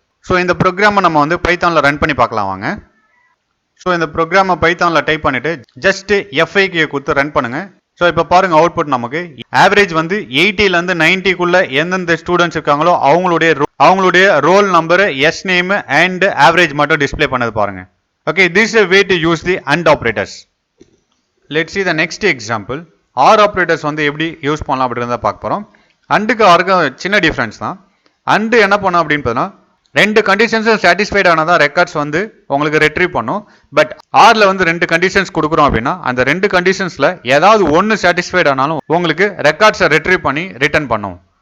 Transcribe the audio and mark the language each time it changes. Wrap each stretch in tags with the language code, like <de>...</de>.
<ta>So இந்த ப்ரோக்ராமை நம்ம வந்து பைத்தானில் ரன் பண்ணி பார்க்கலாம் வாங்க. ஸோ இந்த ப்ரோக்ராமை பைத்தானில் டைப் பண்ணிவிட்டு ஜஸ்ட்டு F5 கீயை கொடுத்து ரன் பண்ணுங்கள். ஸோ இப்போ பாருங்க அவுட்புட் நமக்கு ஆவரேஜ் வந்து 80லேருந்து 90க்குள்ள எந்தெந்த ஸ்டூடெண்ட்ஸ் இருக்காங்களோ அவங்களுடைய roll number, S name and average மட்டும் டிஸ்பிளே பண்ணது பாருங்க.</ta> <en>Okay, this is a way to use the AND operators. Let's see the next example.</en> <ta>OR operators வந்து எப்படி யூஸ் பண்ணலாம் அப்படின்றத பார்க்க போறோம். ANDக்கு ORக்கும் சின்ன டிஃபரன்ஸ் தான். AND என்ன பண்ணும் அப்படின்னு பார்த்தா ரெண்டு கண்டிஷன்ஸும் சாட்டிஸ்ஃபைட் ஆனதா ரெக்கார்ட்ஸ் வந்து உங்களுக்கு ரெட்ரீவ் பண்ணும். பட் ஆர்ல வந்து ரெண்டு கண்டிஷன்ஸ் கொடுக்குறோம் அப்படின்னா அந்த ரெண்டு கண்டிஷன்ஸ்ல ஏதாவது ஒன்று சாட்டிஸ்ஃபைட் ஆனாலும் உங்களுக்கு ரெக்கார்ட்ஸை ரெட்ரீவ் பண்ணி ரிட்டர்ன் பண்ணும்.</ta>